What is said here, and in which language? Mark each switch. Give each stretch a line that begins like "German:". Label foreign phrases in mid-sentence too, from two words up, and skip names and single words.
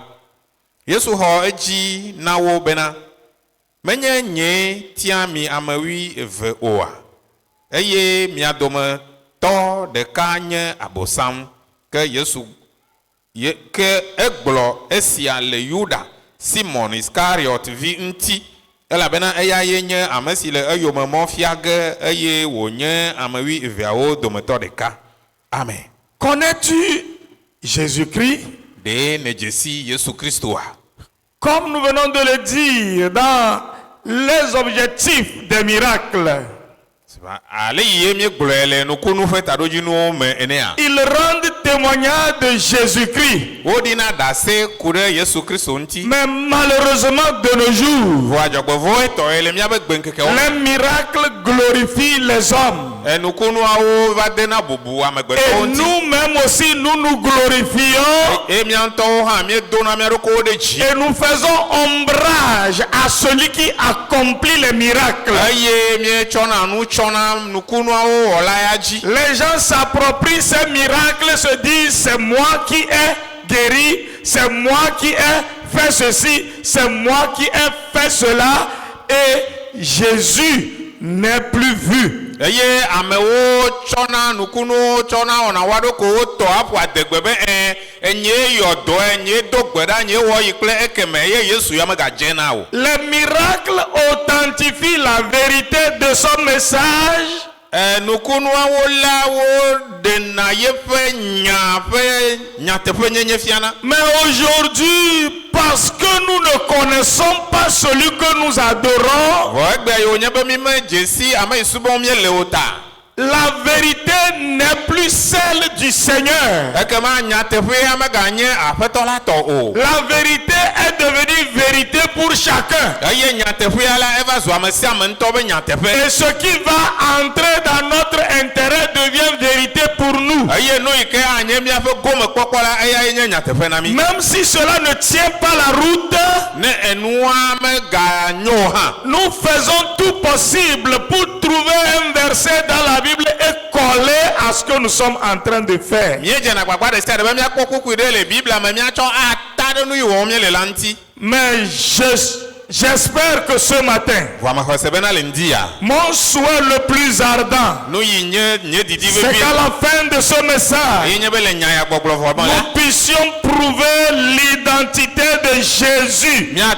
Ewe: Yesu xɔ edzi na wo bena menye nye tia mi ame wui eve oa eye mia dometɔ ɖeka nye Abosam ke Yesu ke egblɔ esia le Yuda Simon Iscariot vi ŋuti elabena eya ye nye ame si le eyomemɔ fia ge eye wònye ame wui eveawo dometɔ ɖeka. Amen.
French: Connais-tu Jésus-Christ?
Ewe: De nedze si Yesu Kristoa.
French: Comme nous venons de le dire dans les objectifs des miracles,
Ewe: Ale yi mi gblɔe le nukunu ƒe taɖodzinuwo me enea.
French: ils rendent témoignage de Jésus-Christ.
Ewe: Woɖina ɖase ku ɖe Yesu Kristo ŋuti.
French: Mais malheureusement de nos jours,
Ewe: Vɔ adzɔgbevɔ etɔe le míabe gbenkekewo.
French: les miracles glorifient les hommes.
Ewe: Enukunuawo va dena bubu
French: Et
Ewe: amegbetɔwo ŋuti.
French: nous-mêmes aussi, nous nous glorifions
Ewe: Eye mía ŋutɔwo hã míedona mía ɖokuiwo ɖe dzi.
French: et nous faisons ombrage à celui qui accomplit les miracles.
Ewe: Eye míetsɔna nu tsɔna nukunuawo wɔla ya dzi.
French: Les gens s'approprient ces miracles, se disent c'est moi qui ai guéri, c'est moi qui ai fait ceci, c'est moi qui ai fait cela, et Jésus n'est plus vu.
Ewe: Eye amewo tsɔna nukunuwo tsɔna wɔna wa ɖokuiwo tɔ aƒo adegbe be enye yɔ dɔ enye do gbe ɖa nye wɔ yi kple ekeme eye Yesu ya megadze na o.
French: Les miracles authentifient la vérité de son message.
Ewe: Nukunuawo la wo ɖena yeƒe nya ƒe nyateƒe nyenye fiana.
French: Mais aujourd'hui, parce que nous ne connaissons pas celui que nous adorons,
Ewe: Vɔ egbe yiwo nye be mi me dze si ame yi subɔm míele o ta.
French: la vérité n'est plus celle du Seigneur.
Ewe: Ekema nyateƒea meganye aƒetɔ la tɔ o.
French: La vérité est devenue vérité pour chacun.
Ewe: Eye nyateƒea la eva zu ame sia ame ŋutɔ be nyateƒe.
French: Et ce qui va entrer dans notre intérêt devient vérité pour nous.
Ewe: Eye nu yi ke anye míaƒe gomekpɔkpɔ la eya nye nyateƒe na mi.
French: Même si cela ne tient pas la route,
Ewe: Ne enua meganyo hã.
French: nous faisons tout possible pour trouver un verset dans la Bible et coller à ce que nous sommes en train de faire. Mais j'espère que ce matin, mon souhait le plus ardent, c'est qu'à la fin de ce message, nous puissions prouver l'identité de Jésus,